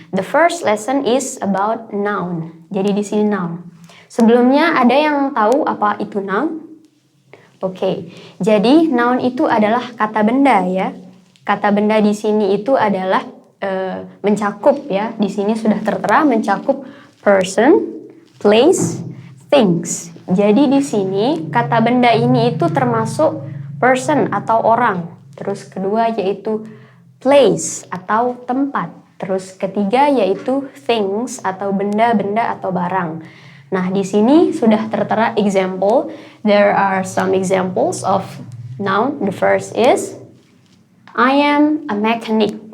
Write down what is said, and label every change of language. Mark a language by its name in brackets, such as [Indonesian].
[English] The first lesson is about noun. [Indonesian] Jadi di sini noun. Sebelumnya ada yang tahu apa itu noun? Oke. Jadi noun itu adalah kata benda ya. Kata benda di sini itu adalah mencakup ya. Di sini sudah tertera mencakup [English] person, place, things. [Indonesian] Jadi di sini kata benda ini itu termasuk person atau orang. Terus kedua yaitu place atau tempat. Terus ketiga yaitu things atau benda-benda atau barang. Nah, di sini sudah tertera example. [English] There are some examples of noun. The first is I am a mechanic.